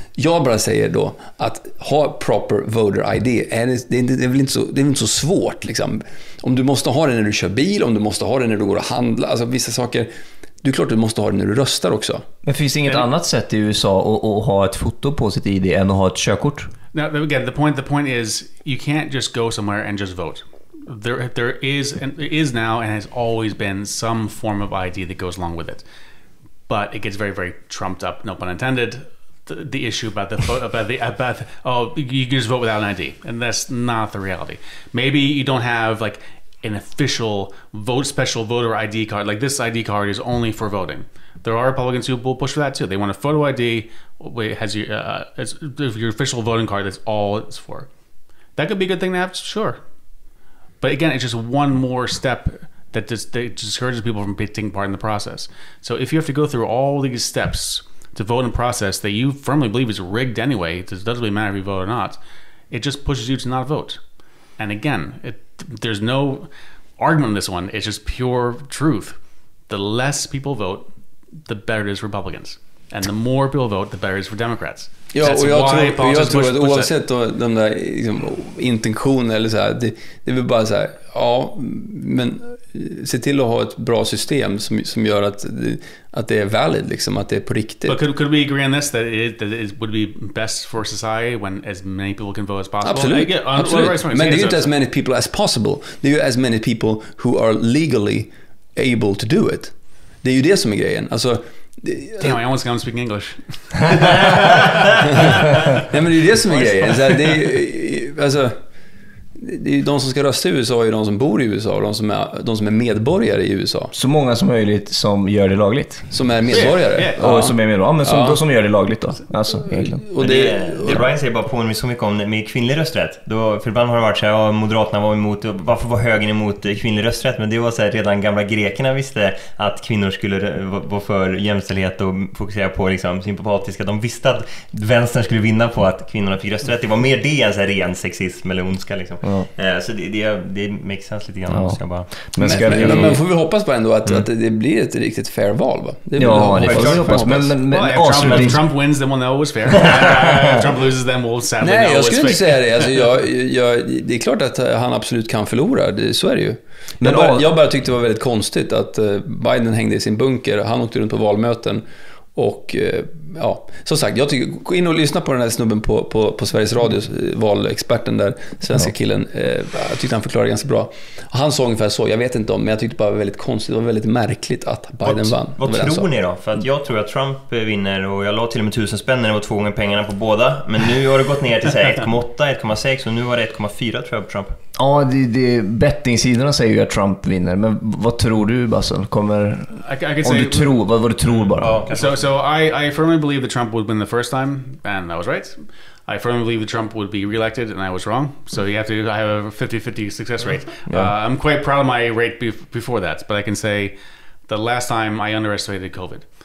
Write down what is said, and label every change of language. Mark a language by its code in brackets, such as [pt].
[sv] Jag bara säger då att ha [en] proper voter ID [sv] det är väl inte så svårt liksom. Om du måste ha det när du kör bil, om du måste ha det när du går och handlar, alltså vissa saker, det är klart du måste ha det när du röstar också. Men finns det inget annat sätt i USA att ha ett foto på sitt ID än att ha ett körkort? [en] Now again, the point is you can't just go somewhere and just vote. There is now and has always been some form of ID that goes along with it. But it gets very, very trumped up, no pun intended, the issue about you can just vote without an ID, and that's not the reality. Maybe you don't have like an official special voter ID card. Like this ID card is only for voting. There are Republicans who will push for that too. They want a photo ID. It has your official voting card. That's all it's for. That could be a good thing to have, sure. But again, it's just one more step that discourages people from taking part in the process. So if you have to go through all these steps to vote in a process that you firmly believe is rigged anyway, it doesn't really matter if you vote or not, it just pushes you to not vote. And again, there's no argument on this one. It's just pure truth. The less people vote, the better it is for Republicans. And the more people vote, the better it is for Democrats. [sv] Ja, och jag tror att oavsett de där liksom, intentioner eller så här, det är väl bara så här, ja, men se till att ha ett bra system som gör att det är valid, liksom, att det är på riktigt. [en] But could we agree on this, that it would be best for society when as many people can vote as possible? [sv] Absolut. Men det är ju inte [en] as many people as possible. [sv] Det är ju [en] as many people who are legally able to do it. [sv] Det är ju det som är grejen. Alltså, [en] damn, I almost got to speak English. [sv] Nej, men det är ju det som är grejen. Så här, det är ju, alltså, det är ju de som ska rösta i USA, är de som bor i USA, och de som är medborgare i USA. Så många som möjligt som gör det lagligt. Som är medborgare. Och som är medborgare. Ja, men då som gör det lagligt då. Alltså, egentligen. Och det Ryan säger bara påminner så mycket om med kvinnlig rösträtt. För ibland har det varit så här, ja, Moderaterna var emot, varför var högern emot kvinnlig rösträtt? Men det var så här, redan gamla grekerna visste att kvinnor skulle vara för jämställdhet och fokusera på liksom sympatiska. De visste att vänstern skulle vinna på att kvinnorna fick rösträtt. Det var mer det än så här ren sexism eller ondska liksom. Så det [en] makes sense [sv] lite grann. Ja. Bara. Men får vi hoppas på ändå att det blir ett riktigt fair val, va? Det får vi hoppas. Men [en] if Trump wins, then we'll know it was fair. If Trump loses, then we'll sadly know it was fake. [sv] Nej, jag skulle inte säga det. Alltså, det är klart att han absolut kan förlora. Så är det ju. Men jag bara tyckte det var väldigt konstigt att Biden hängde i sin bunker. Han åkte runt på valmöten. Och ja, som sagt, jag tycker, gå in och lyssna på den här snubben på Sveriges Radio, valexperten där, svenska killen. Jag tyckte han förklarade ganska bra. Han sa ungefär så, jag vet inte om, men jag tyckte bara det var väldigt konstigt, det var väldigt märkligt att Biden vann. Vad tror ni då? För att jag tror att Trump vinner, och jag la till och med 1000 spänn när det var 2 gånger pengarna på båda. Men nu har det gått ner till 1,8, 1,6 och nu var det 1,4 tror jag på Trump. Ja, bettingsidorna säger ju att Trump vinner. Men vad tror du, Bussell? Vad du tror bara. [en] So I firmly believe that Trump would win the first time, and I was right. I firmly believe that Trump would be reelected, and I was wrong. So I have a 50-50 success rate. I'm quite proud of my rate before that, but I can say the last time I underestimated COVID.